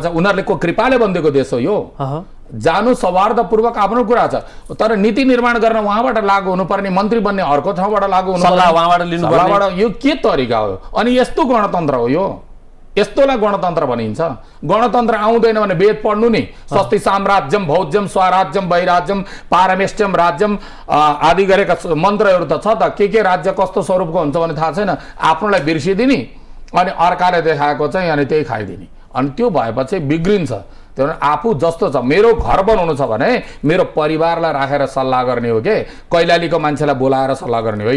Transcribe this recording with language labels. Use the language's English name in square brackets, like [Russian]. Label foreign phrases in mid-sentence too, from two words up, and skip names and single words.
[Nepali] उनीहरूले को कृपाले बन्देको देश हो यो। जानु सौहार्दपूर्वक आफ्नो कुरा छ, तर नीति निर्माण गर्न उहाँबाट लागू हुनुपर्ने, मन्त्री बन्ने अर्को ठाउँबाट लागू हुनुपर्ने, यो के तरिका हो? अनि यस्तो गणतन्त्र हो यो? यस्तोलाई गणतन्त्र भनिन्छ? गणतन्त्र आउँदैन भने वेद पढ्नु नि। [Sanskrit] स्वस्ति साम्राज्यम भौज्यम स्वराज्यम वैराज्यम पारमेष्ट्यम राज्यम [Nepali] आदि गरेका मन्त्रहरू त छ त। के राज्य कस्तो स्वरूपको हुन्छ भने थाहा छैन। आफ्नोलाई बिर्सिदिने अनि अर्काले देखाएको चाहिँ अनि त्यही खाइदिने, अनि त्यो भएपछि बिग्रिन्छ। त्यही भएर आफू जस्तो छ, मेरो घर बनाउनु छ भने मेरो परिवारलाई राखेर सल्लाह गर्ने हो, के कैलालीको मान्छेलाई बोलाएर सल्लाह गर्ने होइन।